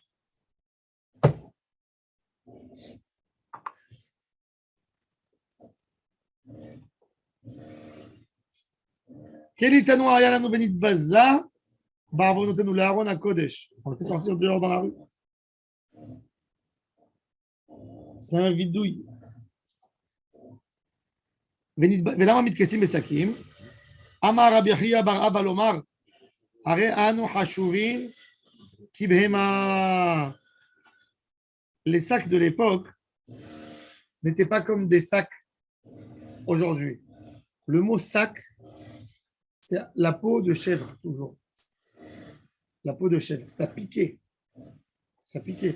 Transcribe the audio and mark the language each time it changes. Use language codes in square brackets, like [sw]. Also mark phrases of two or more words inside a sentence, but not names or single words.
[fr] On le fait sortir dehors dans la rue. C'est un vidouille. [he] ולמה מתכסים בשקים? אמר רבי חייא בר אבא לומר, הרי אנו חשובים כבהמה. [fr] Les sacs de l'époque n'étaient pas comme des sacs aujourd'hui. Le mot sac, c'est la peau de chèvre, toujours. La peau de chèvre, ça piquait. Ça piquait.